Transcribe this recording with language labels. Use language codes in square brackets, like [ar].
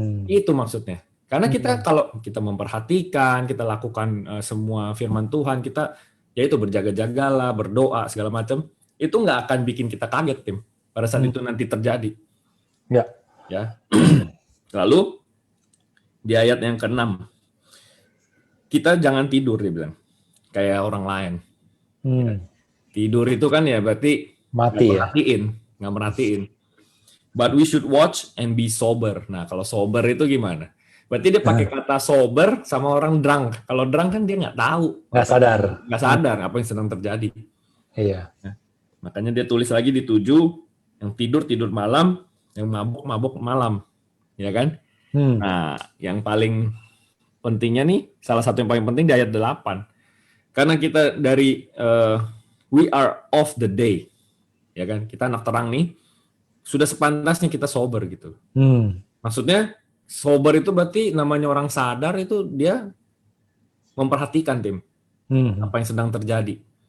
[id] Itu maksudnya. Karena kita kalau kita memperhatikan, kita lakukan semua firman Tuhan, kita yaitu berjaga-jagalah, berdoa segala macam, itu nggak akan bikin kita kaget, Tim. Pada saat itu nanti terjadi. Ya. Ya. Lalu di ayat yang ke-6, kita jangan tidur, dia bilang, kayak orang lain. Ya. Tidur itu kan ya berarti mati ya. Nggak merhatiin. [en] But we should watch and be sober. [id] Nah, kalau sober itu gimana? Berarti dia pakai kata sober sama orang drunk. Kalau drunk kan dia nggak tahu. Nggak sadar. Nggak sadar apa yang sedang terjadi. Iya. Nah, makanya dia tulis lagi di 7, yang tidur malam, yang mabuk malam. Ya kan? Nah, yang paling pentingnya nih, salah satu yang paling penting di ayat 8. Karena kita dari [en] we are of the day. [id] Ya kan? Kita anak terang nih. Sudah sepantasnya kita sober gitu. Maksudnya sober itu berarti namanya orang sadar itu dia memperhatikan, Tim, apa yang sedang terjadi.